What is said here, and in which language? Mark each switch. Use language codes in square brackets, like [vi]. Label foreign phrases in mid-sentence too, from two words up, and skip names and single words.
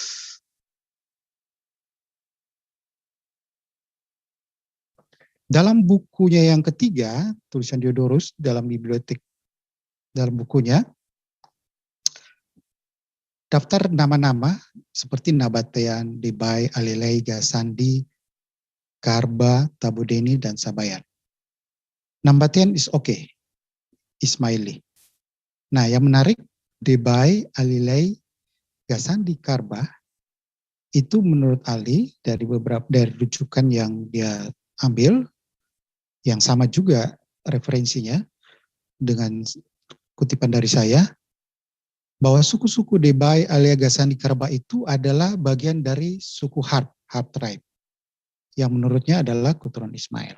[id] Dalam bukunya yang ketiga, tulisan Diodorus dalam bibliotek, dalam bukunya, daftar nama-nama seperti Nabatean, Debai, Alilei, Gasandi, Karba, Tabudeni, dan Sabayan. [en] Nabatean is okay, Ismaili. [id] Nah, yang menarik, Debai, Alilei, Gasandi, Karba, itu menurut Ali dari rujukan yang dia ambil, yang sama juga referensinya dengan kutipan dari saya, bahwa suku-suku Debai, Alia, Gasandi, Karba itu adalah bagian dari suku Harb tribe, yang menurutnya adalah keturunan Ismail.